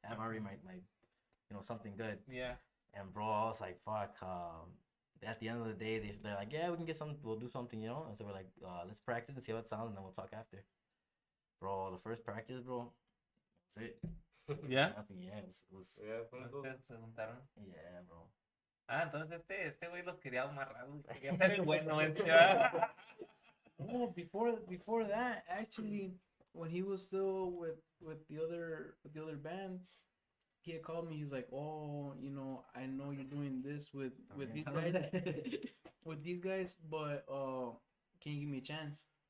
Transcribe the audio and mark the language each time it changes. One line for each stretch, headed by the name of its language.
English: Have already my you know, something good. Yeah. And bro, I was like, fuck. At the end of the day, they're like, yeah, we can get something. We'll do something, you know. And so we're like, let's practice and see how it sounds, and then we'll talk after. Bro, the first practice, bro, that's it. Yeah. Nothing. Yeah, it was.
Spanish: Yeah, son esos- Ustedes se juntaron.
English: Yeah, bro.
Spanish: Ah, entonces este güey los quería amarrar. Quería ser el bueno este, ¿verdad?
English: Oh, before that, actually, when he was still with the other band, he had called me. He's like, "Oh, you know, I know you're doing this with these guys, with these guys, but can you give me a chance?"